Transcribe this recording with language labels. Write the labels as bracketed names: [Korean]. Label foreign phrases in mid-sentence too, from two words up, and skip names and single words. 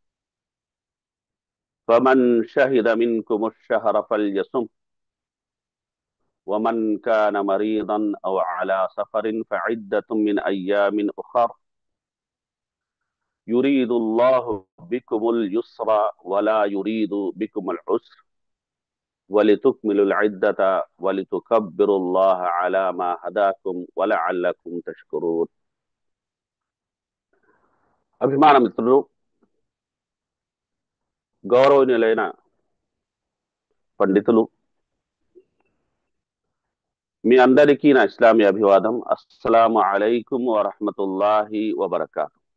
[Arabic] فمن شهد منكم الشهر فليصم، ومن كان مريضا أو على سفر فعدة من أيام أخر، يريد الله بكم اليسر ولا يريد بكم العسر، ولتكملوا العدة ولتكبروا الله على ما هداكم ولعلكم تشكرون. [Telugu] అభిమాన మిత్రులు, గౌరవనీయులైన పండితులు, మీ అందరికీ నా ఇస్లామీ అభివాదం. [Arabic] السلام عليكم ورحمة الله وبركاته.